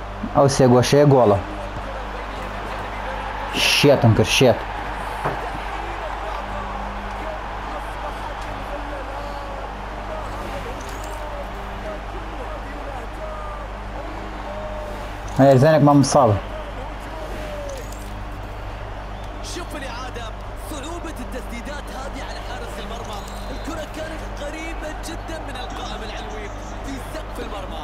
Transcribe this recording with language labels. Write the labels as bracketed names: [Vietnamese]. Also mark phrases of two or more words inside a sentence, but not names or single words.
[Central Kurdish] ئەو سێگۆشەیە گۆڵە شێتم کرد شێت هێرزانێک مام ساڵ [Arabic] شوف الإعادة صعوبة التسديدات هذه على حارس المرمى الكرة كانت قريبة جدا من القائم العلوي في سقف المرمى